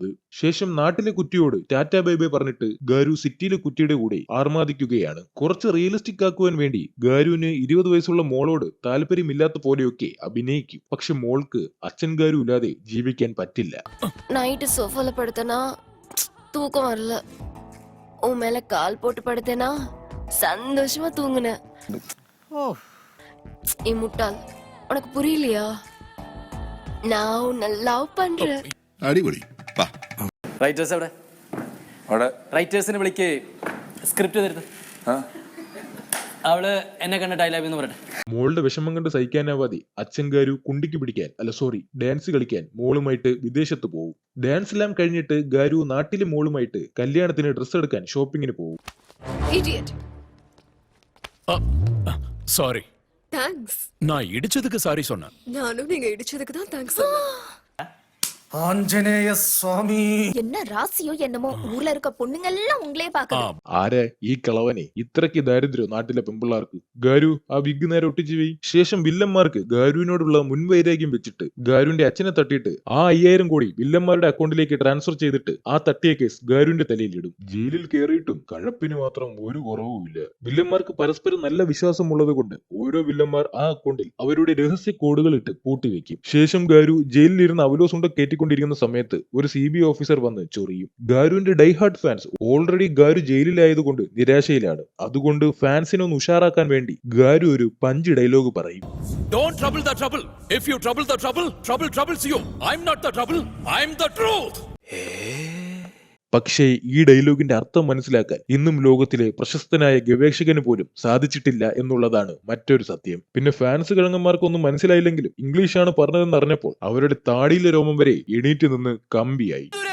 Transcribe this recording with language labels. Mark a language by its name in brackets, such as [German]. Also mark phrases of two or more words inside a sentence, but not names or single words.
[Malayalam] ശേഷം നാട്ടിലെ കുറ്റിയോട് [English] tata bye bye [Malayalam] പറഞ്ഞിട്ട് ഗാരു സിറ്റിയിലെ കുറ്റിയുടെ കൂടെ ആർമാദിക്കുകയാണ്. കുറച്ച് റിയലിസ്റ്റിക് ആക്കുവാൻ വേണ്ടി ഗാരുവിന് 20 വയസ്സുള്ള മോളോട് താല്പര്യമില്ലാത്ത പോലെയൊക്കെ അഭിനയിക്കും. പക്ഷെ മോൾക്ക് അച്ഛൻ ഗാരു ഇല്ലാതെ ജീവിക്കാൻ പറ്റില്ല. [Tamil] நைட் சோபாவில் படுத்தேனா தூக்கம் வரல, உன் மேல கால் போட்டு படுத்தேனா சந்தோஷமா தூங்குன. நீ முட்டாள், உனக்கு புரியலையா? நான் உன்னை லவ் பண்றேன். [Malayalam] അടിപൊളി. റൈറ്റേഴ്സ് എവിടെ? റൈറ്റേഴ്സിനെ വിളിക്ക്, സ്ക്രിപ്റ്റ് തരുന്നത്. അവള് എന്നെ കണ്ടിട്ട് [English] I love [Malayalam] എന്ന് പറയട്ടെ. മോളുടെ വിഷമം കണ്ട് സഹിക്കാനാവാതെ അച്ഛൻ ഗാരു കുണ്ടിക്ക് പിടിക്കാൻ ഡാൻസ് കളിക്കാൻ മോളുമായിട്ട് വിദേശത്ത് പോകും. ഡാൻസ് എല്ലാം കഴിഞ്ഞിട്ട് ഗാരു നാട്ടിലെ മോളുമായിട്ട് കല്യാണത്തിന് ഡ്രസ്സ് എടുക്കാൻ ഷോപ്പിങ്ങിന് പോകും. [English] Idiot. சாரி, Thanks. [Tamil] நான் இடிச்சதுக்கு சாரி சொன்னேன். நானும் நீங்க இடிச்சதுக்கு தான் தேங்க்ஸ் சொன்னேன். [Malayalam] ആഞ്ജനേയ സ്വാമി. [Tamil] என்ன ராசியோ என்னமோ ஊர்ல இருக்க பொண்ணுங்க எல்லாம் உங்களே பாக்குது. [Malayalam] ആരെ ഈ കിളവനെ ഇത്രയ്ക്ക് ദാരിദ്ര്യം നാട്ടിലെ പെമ്പിള്ളാർക്ക്. ഗാരു ആ വിഗ് നേരെ ഒട്ടിച്ചു പോയി. ശേഷം വില്ലന്മാർക്ക് ഗാരുവിനോടുള്ള മുൻവൈരാഗ്യം വെച്ചിട്ട് ഗാരുവിന്റെ അച്ഛനെ തട്ടിയിട്ട് ആ 5000 കോടി വില്ലന്മാരുടെ അക്കൗണ്ടിലേക്ക് ട്രാൻസ്ഫർ ചെയ്തിട്ട് ആ തട്ടിയ കേസ് ഗാരുവിന്റെ തലയിലിടും. ജയിലിൽ കയറിയിട്ടും കഴപ്പിന് മാത്രം ഒരു കുറവുമില്ല. വില്ലന്മാർക്ക് പരസ്പരം നല്ല വിശ്വാസമുള്ളത് കൊണ്ട് ഓരോ വില്ലന്മാർ ആ അക്കൗണ്ടിൽ അവരുടെ രഹസ്യ കോഡുകൾ ഇട്ട് പൂട്ടിവെക്കും. ശേഷം ഗാരു ജയിലിലിരുന്ന് അവലോസുണ്ട കയറ്റിക്കൊണ്ടിരിക്കുന്ന സമയത്ത് ഒരു CBI ഓഫീസർ വന്ന് ചൊറിയും. ഗാരുവിന്റെ [English] diehard fans already [Malayalam] ഗാരു ജയിലിലായതുകൊണ്ട് നിരാശയിലാണ്. അതുകൊണ്ട് ഫാൻസിനെ ഒന്ന് ഉഷാറാക്കാൻ വേണ്ടി ഗാരു ഒരു [English] punch dialogue [Malayalam] പറയും. [English] Don't trouble the trouble. If you trouble the trouble, trouble troubles you. I'm not the trouble. I'm the truth. [Malayalam] പക്ഷേ ഈ ഡയലോഗിന്റെ അർത്ഥം മനസ്സിലാക്കാൻ ഇന്നും ലോകത്തിലെ പ്രശസ്തനായ ഗവേഷകന് പോലും സാധിച്ചിട്ടില്ല എന്നുള്ളതാണ് മറ്റൊരു സത്യം. പിന്നെ ഫാൻസ് കിഴങ്ങന്മാർക്കൊന്നും മനസ്സിലായില്ലെങ്കിലും ഇംഗ്ലീഷാണ് പറഞ്ഞതെന്ന് അറിഞ്ഞപ്പോൾ അവരുടെ താടിയിലെ രോമം വരെ എണീറ്റ് നിന്ന് കമ്പിയായി.